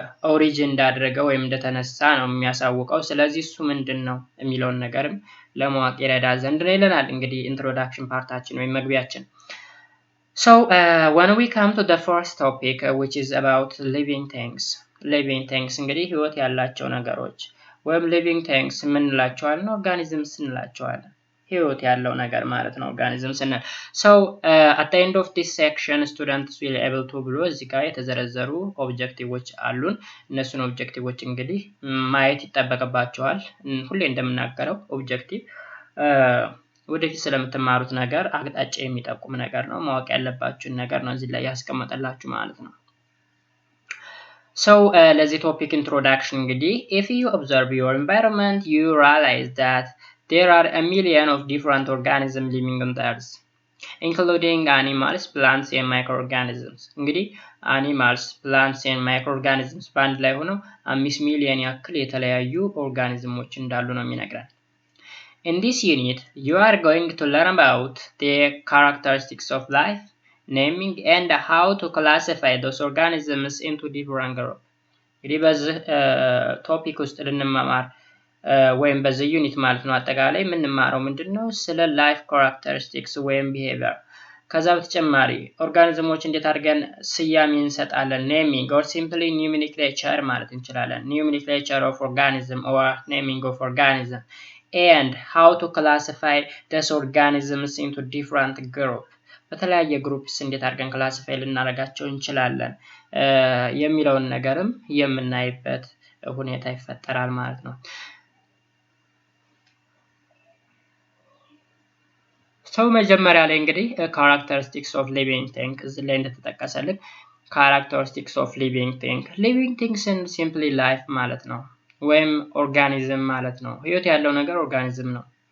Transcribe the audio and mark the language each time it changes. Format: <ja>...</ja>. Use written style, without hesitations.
<am>ኦሪጂን እንዳደረገ ወይም እንደተነሳ ነው የሚያሳውቀው። ስለዚህ እሱ ምንድነው የሚለውን ነገርም ለማወቅ ይረዳ ዘንድ ነው ይለናል እንግዲህ ኢንትሮዳክሽን ፓርታችን ወይም መግቢያችን።</am> <en>So when we come to the first topic which is about living things</en> <am>እንግዲህ ህይወት ያላቸው ነገሮች ወይም living things ምን እንላቸዋለን? ኦርጋኒዝምስ እንላቸዋለን። ህይወት ያለው ነገር ማለት ነው ኦርጋኒዝም ስንል።</am> <en>So at the end of this section students will able to</en> <am>ብሎ እዚህ ጋር የተዘረዘሩ ኦብጀክቲቮች አሉን። እነሱን ኦብጀክቲቮች እንግዲህ ማየት ይጠበቅባቸዋል። ሁሌ እንደምናገረው ኦብጀክቲቭ ወደፊት ስለምትማሩት ነገር አቅጣጫ የሚጠቁም ነገር ነው። ማወቅ ያለባችሁን ነገር ነው እዚህ ላይ ያስቀመጠላችሁ ማለት ነው።</am> <en>So</en> <am>ለዚህ ቶፒክ ኢንትሮዳክሽን እንግዲህ</am> <en>if you observe your environment you realize that there are a million of different organisms living on the earth including animals, plants and microorganisms። እንግዲህ animals, plants and microorganisms</en> <am>በአንድ ላይ ሆነው 5 ሚሊዮን ያክል የተለያዩ ኦርጋኒዝሞች እንዳሉ ነው የሚነግረን።</am> <en>In this unit, you are going to learn about the characteristics of life, naming and how to classify those organisms into different groups.</en> <am>እንግዲህ በዚህ ቶፒክ ውስጥ ልንማማር ወይም በዚህ ዩኒት ማለት ነው አጠቃላይ የምንማረው ምንድነው? ስለ ላይፍ ካራክተሪስቲክስ ወይም ቢሄቪየር። ከዛ በተጨማሪ ኦርጋኒዝሞች እንዴት አድርገን ስያሜ እንሰጣለን፣ ኔሚንግ or simply nomenclature ማለት እንችላለን።</am> <en>nomenclature of organism or naming of organism. And how to classify these organisms into different groups.</en> <am>በተለያየ ግሩፕስ እንዴት አድርገን ክላሲፋይ ልናደርጋቸው እንችላለን የሚለውን ነገርም የምናይበት ሁኔታ ይፈጠራል ማለት ነው። ሰው መጀመሪያ ላይ እንግዲህ characteristics of living things እዚህ ላይ እንደተጠቀሰልን characteristics of living things simply life ማለት ነው ወይም ኦርጋኒዝም ማለት ነው። ህይወት ያለው ነገር ኦርጋኒዝም ነው።</am>